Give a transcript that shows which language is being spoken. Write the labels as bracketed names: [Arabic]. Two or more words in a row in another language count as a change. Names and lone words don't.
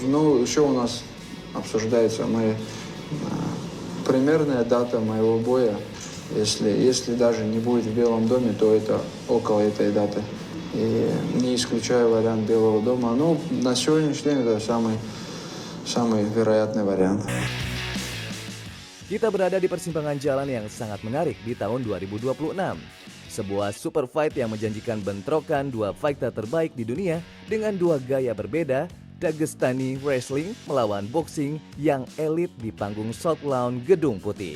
[Russian] Ну, еще у нас обсуждается примерная дата моего боя. Если даже не будет в Белом доме, то это около этой даты. И не исключаю вариант Белого дома. Но на сегодняшний день это самый вероятный вариант. [Indonesian] Kita berada di persimpangan jalan yang sangat menarik di tahun 2026. Sebuah [English] super fight [Indonesian] yang menjanjikan bentrokan dua fighter terbaik di dunia dengan dua gaya berbeda, [English] Dagestani Wrestling [Indonesian] melawan boxing yang elit di panggung South Lawn Gedung Putih.